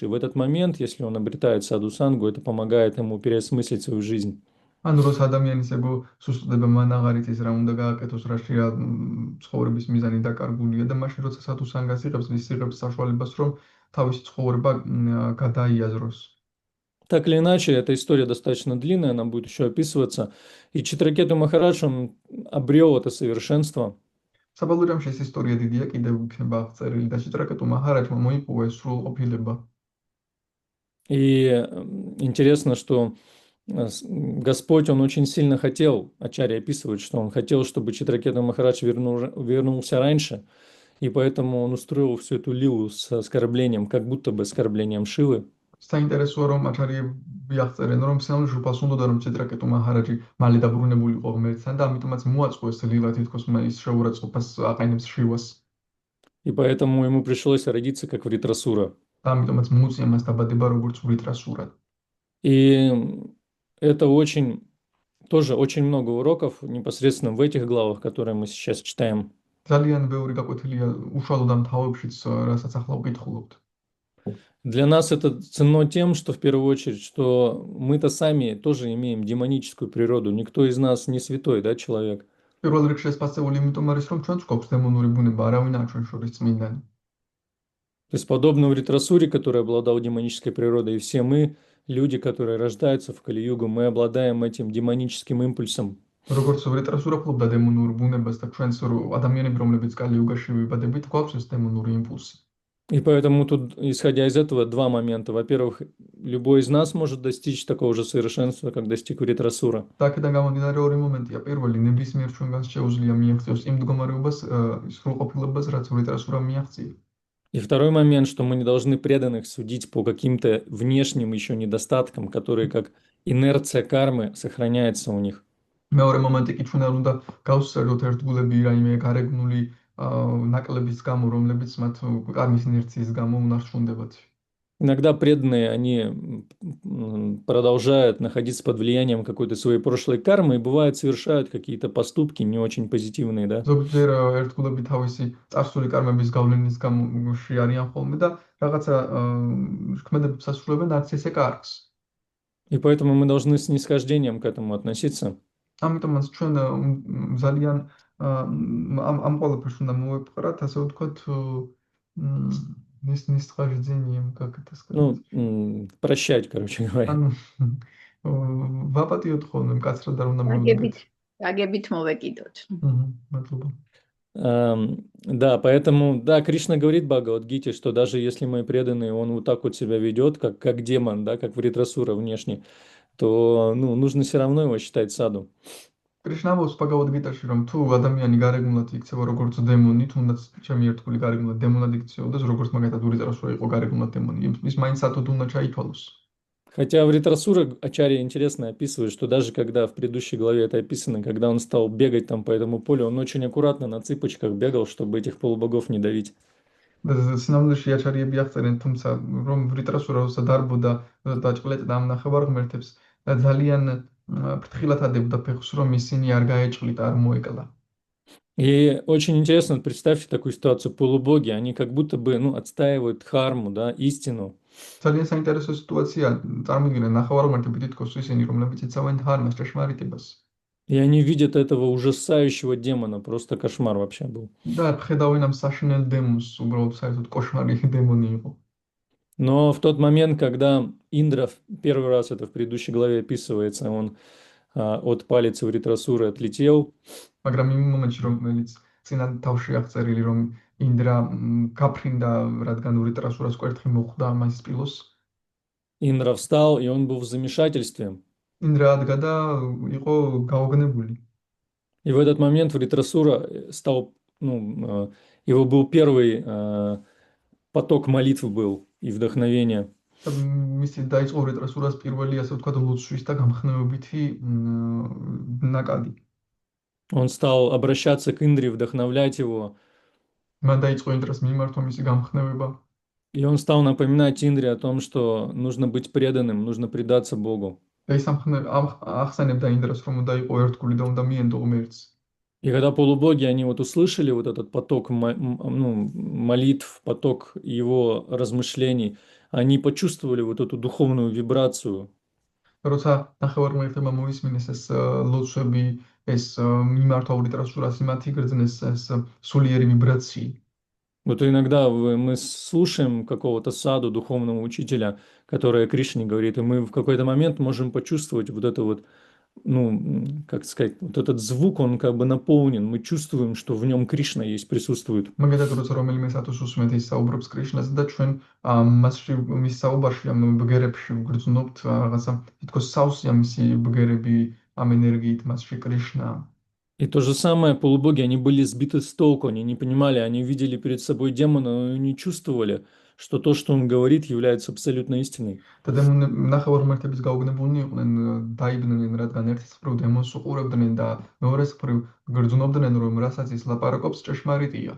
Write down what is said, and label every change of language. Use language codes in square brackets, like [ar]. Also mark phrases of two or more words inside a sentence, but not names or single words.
[ru] И в этот момент, если он обретает садхусангу, это помогает ему переосмыслить свою жизнь. [ka] ანუ როცა ადამიანის ეგო სუსტდება, მან აღარ იცის რა უნდა გააკეთოს, რაშია ცხოვრების მიზანი დაკარგულია და მაშინ როცა სათუსანგას იღებს, ის იღებს საშუალებას, რომ თავისი ცხოვრება გადაიაზროს. [ru] Так или иначе, эта история достаточно длинная, она будет еще описываться. И Читракету Махарадж, он обрел это совершенство. [ka] საბოლოო ჯამში ეს ისტორია დიდია, კიდევ იქნება აღწერილი და ჭიტრაკეტუ მაჰარაჯმა მოიპოვა ეს სრულყოფილება. [ru] И интересно, что Господь, Он очень сильно хотел, Ачарья описывает, что Он хотел, чтобы Читракета Махарадж вернулся раньше, и поэтому Он устроил всю эту лилу с оскорблением, как будто бы оскорблением Шивы. [ka] საინტერესოა რომ აჩარიები აღწერენ რომ სინამდვილეში ჟუპას უნდოდა რომ ჭიტრაკეტუ მაჰარაჯი მალე დაბრუნებულიყო ღმერთთან და ამიტომაც მოაწყო ეს ლილა თითქოს ის შეურაცხყოფას აყენებს შივას [ru] И поэтому ему пришлось родиться как Вритрасура. [ka] და ამიტომაც მოუწია მას დაბადება როგორც ვრიტრასურად. [ru] И это очень, тоже очень много уроков непосредственно в этих главах, которые мы сейчас читаем. [ka] ძალიან ბევრი გაკვეთილია უშუალო დამთავრებშიც, რასაც ახლა ვკითხულობთ. [ru] Для нас это ценно тем, что в первую очередь, что мы-то сами тоже имеем демоническую природу. Никто из нас не святой, да, человек. [ka] პირველ რიგში ეს ფასეული იმიტომ არის, რომ ჩვენც გვაქვს დემონური ბუნება, არავინ არ ჩვენ შორის წმინდანი. [ru] То есть подобно Вритрасуре, который обладал демонической природой, и все мы, люди, которые рождаются в Кали-югу, мы обладаем этим демоническим импульсом. [ka] როგორც ვრიტრასურა ფლობდა დემონურ ბუნებას და ჩვენც ადამიანები, რომლებიც კალი-იუგაში ვიბადებით, გვაქვს ეს დემონური იმპულსი. [ru] И поэтому тут, исходя из этого, два момента. Во-первых, любой из нас может достичь такого же совершенства, как достиг Вритрасура. [ka] და აქედან გამომდინარე ორი მომენტია. პირველი, ნებისმიერ ჩვენგანს შეუძლია მიაღწიოს იმ მდგომარეობას, სრულყოფილებას, რაც ვრიტრასურამ მიაღწია. [ru] И второй момент, что мы не должны преданных судить по каким-то внешним еще недостаткам, которые как инерция кармы сохраняется у них. [ka] მეორე მომენტი კი ჩვენ არ უნდა გავსწრებოთ ერთგულები რაიმე გარეგნული ნაკლების გამო, რომლებიც მათ კარმის ინერციის გამო უნარჩუნდებათ. [ru] Иногда преданные, они продолжают находиться под влиянием какой-то своей прошлой кармы и бывает совершают какие-то поступки не очень позитивные, да? [ka] ზოგჯერ ერთგულები თავისი წარსული კარმების გავლენის გამოში არიან ხოლმე და რაღაცა ქმედებებს ასრულებენ არც ესე კარგს. [ru] И поэтому мы должны с снисхождением к этому относиться. [ka] ამიტომაც ჩვენ ძალიან ამ ყველაფერს უნდა მოვეპყრათ, ასე ვთქვათ, [ru] снисхождением, как это сказать? Ну, прощать, короче говоря. [ka] ანუ ვაპატიოთ ხოლმე მკაცრად არ უნდა მივუდგეთ. აგებით მოვეკიდოთ. მადლობა. [ru] Да, поэтому, да, Кришна говорит в Бхагавад-гите, что даже если мой преданный, он вот так вот себя ведет, как демон, да, как Вритрасура внешне, то, ну, нужно все равно его считать саду. [ka] კრიშნა ამბობს ბაგავად-გიტაში, რომ თუ ადამიანი გარეგნულად იქცევა როგორც დემონი, თუნდაც ჩემი ერთგული გარეგნულად დემონად იქცეოდეს, როგორც მაგათად ვრიტრასურა იყო გარეგნულად დემონი, ის მაინც სათოდ უნდა ჩაითვალოს. [ru] Хотя Вритрасура Ачарья интересно описывает, что даже когда в предыдущей главе это описано, когда он стал бегать там по этому полю, он очень аккуратно на цыпочках бегал, чтобы этих полубогов не давить. [ka] სინამდვილეში აჩარიები აღწერენ, თუმცა რომ ვრიტრასურა როცა დარბოდა და ჭყლეტდა ამ ნახევარ ღმერთებს და ძალიან ფრთხილად ადებდა ფეხს, რომ ისინი არ გაეჭყლით, არ მოეკლა. [ru] И очень интересно, вот представьте такую ситуацию, полубоги, они как будто бы, ну, отстаивают дхарму, да, истину. [ka] ძალიან საინტერესო სიტუაცია, წარმოგიდგენთ, ნახევარ ღმერთები თითქოს ისინი, რომლებიც იცავენ დჰარმას, ჭეშმარიტებას. [ru] И они видят этого ужасающего демона, просто кошмар вообще был. [ka] და ხედავენ ამ საშინელ დემონს, уბრალოდ საერთოდ кошмари დემონი იყო. [ru] Но в тот момент, когда Индра, первый раз это в предыдущей главе описывается, он от палицы Вритрасуры отлетел. [ka] მაგრამ იმ მომენტში, რომელიც წინა თავში აღწერილი, რომ ინდრა გაფრინდა, რადგან ვრიტრასურას კვერთხი მოხვდა ამას სპილოს. [ru] Индра встал, и он был в замешательстве. [ka] ინდრა ადგა და იყო გაოგნებული. [ru] И в этот момент Вритрасура стал, ну, его был первый поток молитв был и вдохновения. [ka] მისი დაიწყო ვრიტრასურას პირველი, ასე ვთქვათ, ლოცვის და გამხნევებითი ნაკადი. [ru] Он стал обращаться к Индре, вдохновлять его. [ka] მან დაიწყო ინდრას მიმართვა მისი გამხნევება. [ru] И он стал напоминать Индре о том, что нужно быть преданным, нужно предаться Богу. [ka] და ის ახსენებდა ინდრას, რომ უნდა იყო ერთგული და უნდა მიენდო ღმერთს. [ru] И когда полубоги, они вот услышали вот этот поток ну, молитв, поток его размышлений, они почувствовали вот эту духовную вибрацию. [ka] როცა ნახევარ ღმერთებმა მოისმინეს ეს ლოცვები, ეს მიმართვა ვრიტრასურას, იმათი გრძნეს ეს სულიერი ვიბრაცია. [ru] Вот иногда мы слушаем какого-то саду, духовного учителя, который о Кришне говорит, и мы в какой-то момент можем почувствовать вот это вот, ну, как сказать, вот этот звук, он как бы наполнен, мы чувствуем, что в нем Кришна есть, присутствует. [ka] მაგალითად, როცა რომელიმე სათოს უსმენთ ის საუბრობს კრიშნაზე და ჩვენ მასში მის საუბარში ამ ბგერებში ვგრძნობთ რაღაცა თითქოს სავსეა მისი ბგერები ამ ენერგიით მასში კრიშნა. [ru] И то же самое полубоги, они были сбиты с толку, они не понимали, они видели перед собой демона, но не чувствовали, что то, что он говорит, является абсолютно истиной. [ka] და ნახევარმართების გაუგნებულნი იყვნენ, დაიბდნენ, რადგან ერთის მხრივ დემონს უყურებდნენ და მეორეს მხრივ გრძნობდნენ, რომ რასაც ის ლაპარაკობს, ჭეშმარიტია.